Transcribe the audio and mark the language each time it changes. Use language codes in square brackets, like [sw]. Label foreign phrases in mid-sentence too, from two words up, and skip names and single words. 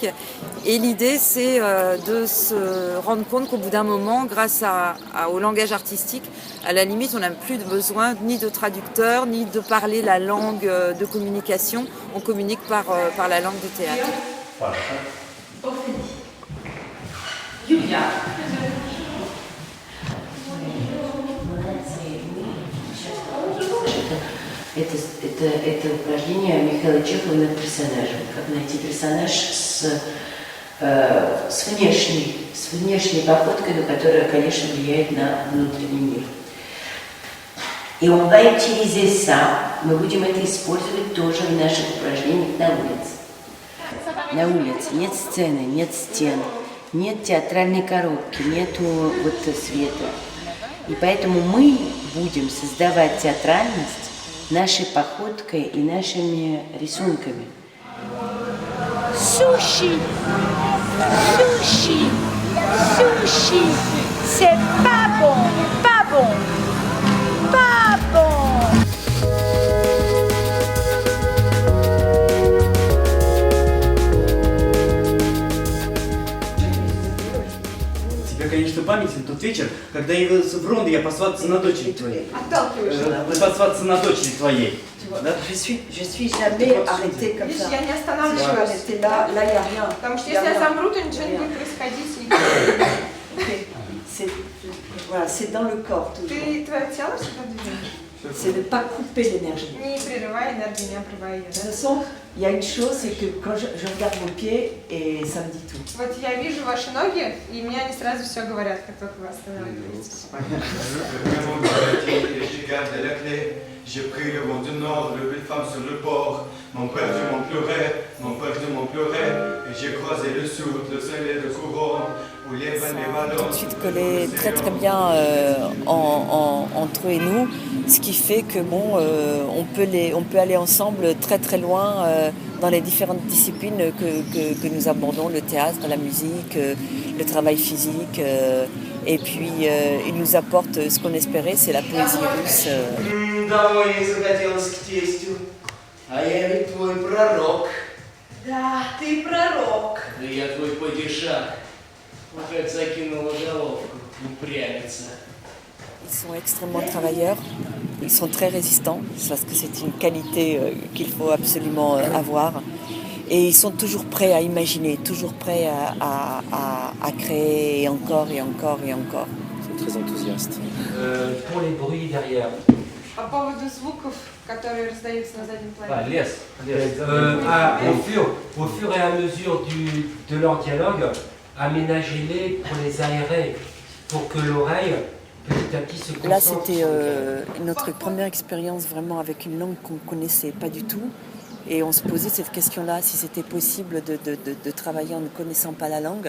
[fr] Et l'idée, c'est de se rendre compte qu'au bout d'un moment, grâce au langage artistique, à la limite, on n'a plus besoin ni de traducteur, ni de parler la langue de communication. On communique par la langue du théâtre. Julia. [ru] Это упражнение Михаила Чехова над персонажем. Как найти персонаж с внешней походкой, но которая, конечно, влияет на внутренний мир. И он [fr] va utiliser ça, [ru] мы будем это использовать тоже в наших упражнениях на улице. На улице нет сцены, нет стен, нет театральной коробки, нету света. И поэтому мы будем создавать театральность нашей походкой и нашими рисунками. [fr] Sushi, sushi, sushi, c'est pas bon, pas bon, pas bon. [ru] Конечно, памятен тот вечер, когда я явился в Ронде, я посвататься на дочери твоей. Посвататься на дочери твоей. Да? [fr] Je suis jamais arrêtée comme ça. [ru] Я не [fr] Je [ru] останавливаюсь. [fr] suis arrêtée là, il n'y a rien. [ru] Потому что если я замру, то ничего не будет происходить. [fr] C'est dans le corps toujours. [ru] Твое тело всегда движется. [fr] C'est de ne pas couper l'énergie. [ru] Не прерывай энергию, не обрывай ее. [fr] De toute façon, il y a une chose, c'est que quand je regarde vos pieds, et ça me dit tout. [ru] Вот я вижу ваши ноги, и мне они сразу все говорят, как только вы останавливаетесь. [fr] J'ai pris le vent du nord, le belle femme sur le port. Mon père du m'en pleurait, mon père du m'en pleurait. Et j'ai croisé le sud, le soleil de couronne. Tout de suite collé très très bien entre eux et nous, ce qui fait que on peut aller ensemble très très loin dans les différentes disciplines que nous abordons, le théâtre, la musique, le travail physique, et puis ils nous apportent ce qu'on espérait, c'est la poésie russe. [ru] Домой не захотелось к тестю, а я ведь твой пророк. Да, ты пророк. Да я твой падишах. Как закинула головку, упрямится. [fr] Ils sont extrêmement travailleurs, ils sont très résistants, parce que c'est une qualité qu'il faut absolument avoir. Et ils sont toujours prêts à imaginer, toujours prêts à créer et encore et encore et encore. Ils sont très enthousiastes. Pour les bruits derrière. [ru] По поводу звуков, которые раздаются на заднем плане. Лес. [fr] Au fur et à mesure de leur dialogue, aménagez-les pour les aérer, pour que l'oreille, petit à petit, se concentre. Là, c'était notre première expérience vraiment avec une langue qu'on ne connaissait pas du tout. Et on se posait cette question-là, si c'était possible de travailler en ne connaissant pas la langue.